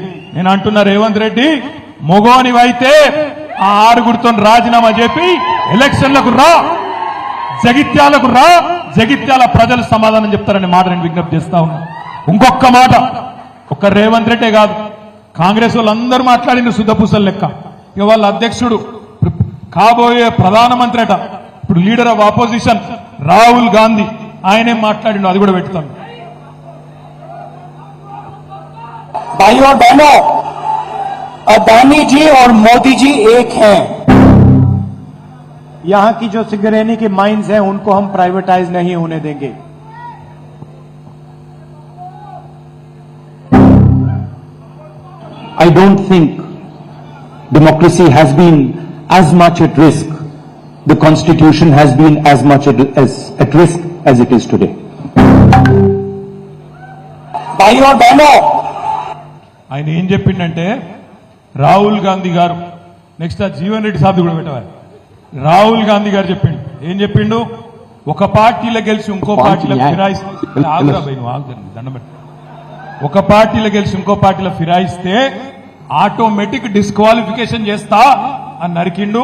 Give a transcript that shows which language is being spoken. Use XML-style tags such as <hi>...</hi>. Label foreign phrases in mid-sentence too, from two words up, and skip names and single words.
<te>నేను అంటున్నా, రేవంత్ రెడ్డి మొగోనివైతే ఆ 6 రాజీనామా చెప్పి ఎలక్షన్లకు రా, జగిత్యాలకు రా, జగిత్యాల ప్రజలు సమాధానం చెప్తారనే మాట నేను విజ్ఞప్తి చేస్తా ఉన్నా. ఇంకొక మాట, ఒక్క రేవంత్ రెడ్డే కాదు, కాంగ్రెస్ వాళ్ళందరూ మాట్లాడిన శుద్ధపూసలు లెక్క. ఇక వాళ్ళ అధ్యక్షుడు కాబోయే ప్రధానమంత్రి అట, ఇప్పుడు</te> <en>leader of opposition</en> <te>రాహుల్ గాంధీ, ఆయనేం మాట్లాడిండు అది కూడా పెడతాను.</te> <hi>भाइयों और बहनों, अदानी जी और मोदी जी एक हैं। यहां की जो सिंगरेनी की माइंस हैं उनको हम प्राइवेटाइज नहीं होने देंगे।</hi> <en>I don't think democracy has been as much at risk, the constitution has been as much at risk as it is today.</en> <hi>भाइयों और बहनों,</hi> <te>ఆయన ఏం చెప్పిండంటే రాహుల్ గాంధీ గారు, నెక్స్ట్ ఆ జీవన్ రెడ్డి సాబ్ కూడా పెట్టవాలి. రాహుల్ గాంధీ గారు చెప్పిండు, ఏం చెప్పిండు? ఒక పార్టీలో గెలిచి ఇంకో పార్టీలో ఫిరాయిస్తే, ఒక పార్టీలో గెలిచి ఇంకో పార్టీలో ఫిరాయిస్తే</te> <en>automatic disqualification</en> <te>చేస్తా అని నరికిండు.</te>